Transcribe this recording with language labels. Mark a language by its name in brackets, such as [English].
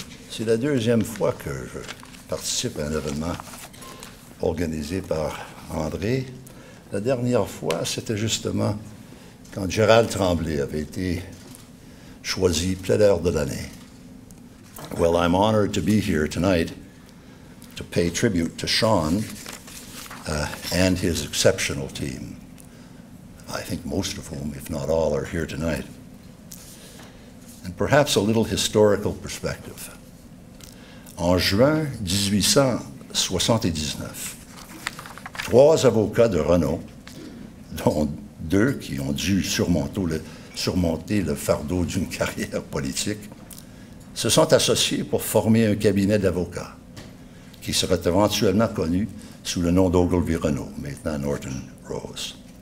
[French] C'est la deuxième fois que je participe à un événement organisé par André. La dernière fois, c'était justement quand Gérald Tremblay avait été choisi plaideur de l'année. [English] Well, I'm honored to be here tonight to pay tribute to Sean and his exceptional team. I think most of whom, if not all, are here tonight. And perhaps a little historical perspective. [French] En juin 1879, 3 avocats de renom, dont 2 qui ont dû surmonter le fardeau d'une carrière politique, se sont associés pour former un cabinet d'avocats qui serait éventuellement connu sous le nom d'Ogilvy Renault, maintenant Norton Rose.